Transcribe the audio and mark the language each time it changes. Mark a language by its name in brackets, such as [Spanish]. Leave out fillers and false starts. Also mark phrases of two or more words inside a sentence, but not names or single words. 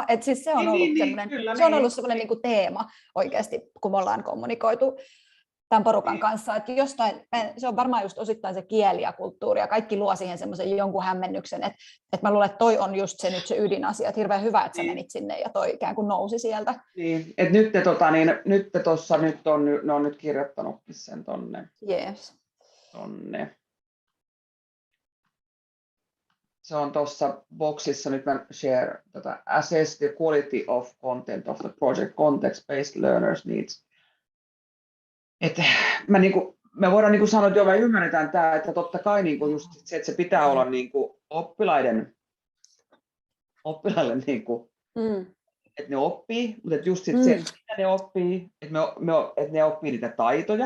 [Finnish] Että siis se on ollut semmoinen niin kuin teema oikeasti, kun me ollaan kommunikoitu tämän porukan kanssa, että se on varmaan just osittain se kieli ja kulttuuri, ja kaikki luo siihen semmoisen jonkun hämmennyksen, että mä luulen, että toi on just se nyt se ydinasia, että hirveän hyvä, että sä menit sinne, ja toi ikään kuin nousi sieltä. Niin, että ne on nyt kirjoittanutkin sen tonne. Yes. Tonne. Se on tuossa boxissa, nyt mä [English] share assess the quality of content of the project context-based learners needs. [Finnish] Että me voidaan niin kuin sanoa, että me ymmärretään tämä, että totta kai niin kuin just se, että se pitää olla niin kuin oppilaille, niin kuin, että ne oppii, mutta että just se, mitä ne oppii, että ne oppii niitä taitoja.